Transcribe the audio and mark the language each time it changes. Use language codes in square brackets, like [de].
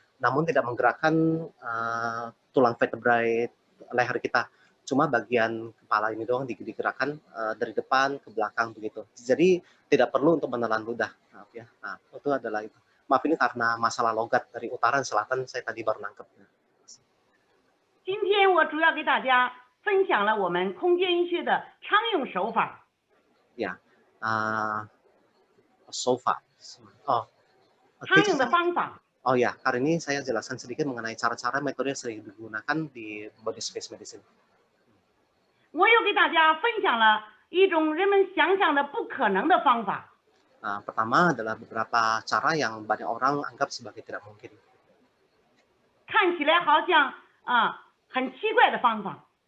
[id] Namun tidak menggerakkan tulang vertebrae leher kita. Cuma bagian kepala ini doang digerakkan dari depan ke belakang begitu. Jadi tidak perlu untuk menelan ludah. Maaf ya. Nah, itu adalah itu. Maaf ini karena masalah logat dari utara dan selatan saya tadi baru nangkep. [zh] 今天我主要给大家分享了我们空间医学的常用手法。 Ya,手法。常用的方法。 [id] Oh ya, hari ini saya jelaskan sedikit mengenai cara-cara metode yang sering digunakan di body space medicine. [zh] 我又给大家分享了一种人们想象的不可能的方法。 [id] Pertama adalah beberapa cara yang banyak orang anggap sebagai tidak mungkin. [zh] 看起来好像很奇怪的方法。